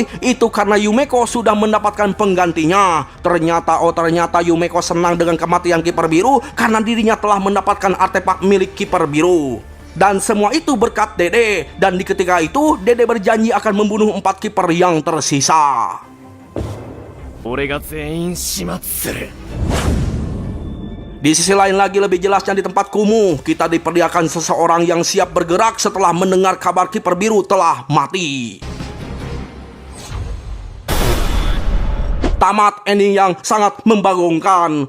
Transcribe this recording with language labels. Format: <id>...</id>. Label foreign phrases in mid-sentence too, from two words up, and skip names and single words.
<id>Itu karena Yumeko sudah mendapatkan penggantinya. Ternyata Yumeko senang dengan kematian kiper biru karena dirinya telah mendapatkan artefak milik kiper biru. Dan semua itu berkat Dede. Dan di ketika itu Dede berjanji akan membunuh 4 kiper yang tersisa.</id> <ja>俺が全員始末する。</ja> <id>Di sisi lain lagi lebih jelasnya di tempat kumuh, kita diperlihatkan seseorang yang siap bergerak setelah mendengar kabar kiper biru telah mati. Tamat ending yang sangat membagongkan.</id>